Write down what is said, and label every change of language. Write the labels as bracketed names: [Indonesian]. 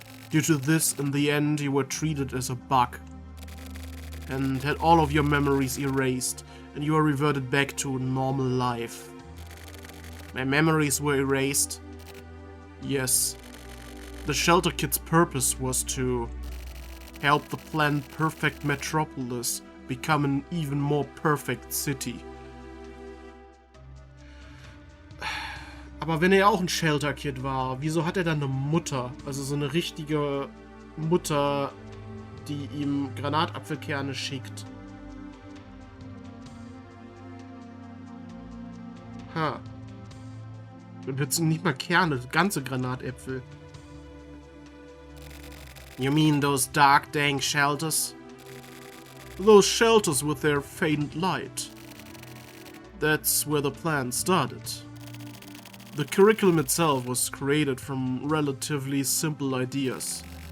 [English] Due to this, in the end, you were treated as a bug. And had all of your memories erased, and you were reverted back to normal life. My memories were erased? Yes. The shelter kid's purpose was to help the planned perfect metropolis become an even more perfect city. [German] Aber wenn er auch ein Shelter Kid war, wieso hat er dann eine Mutter? Also so eine richtige Mutter, die ihm Granatapfelkerne schickt. Ha. Und jetzt nicht mal Kerne, ganze Granatäpfel. [English] You mean those dark, dang shelters? Those shelters with their faint light. That's where the plan started. The curriculum itself was created from relatively simple ideas.